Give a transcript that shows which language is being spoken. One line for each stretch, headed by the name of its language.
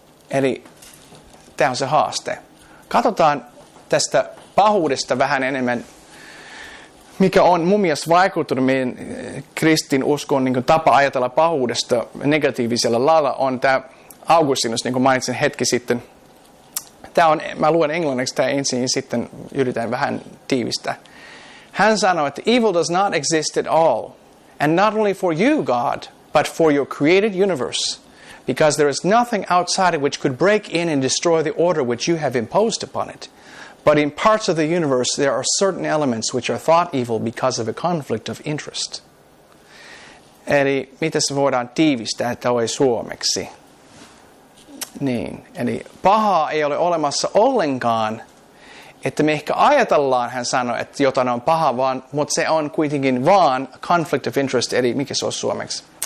Finnish: Eli tämä on se haaste. Katsotaan tästä pahuudesta vähän enemmän, mikä on mun mielestä vaikuttanut meidän kristinuskon niin kuin tapa ajatella pahuudesta negatiivisella lailla, on tämä Augustinus, niin kuin mainitsin hetki sitten. Mä luen englanniksi tämä ensin ja sitten yritän vähän tiivistää. Hän sanoi, että
English: evil does not exist at all, and not only for you, God, but for your created universe, because there is nothing outside it which could break in and destroy the order which you have imposed upon it. But in parts of the universe there are certain elements which are thought evil because of a conflict of interest.
Finnish: Eli miten se voidaan tiivistää toi suomeksi? Niin, eli pahaa ei ole olemassa ollenkaan, että me ehkä ajatellaan, hän sanoi, että jotain on paha, mutta se on kuitenkin vaan
English: conflict of interest,
Finnish: eli mikä se on suomeksi?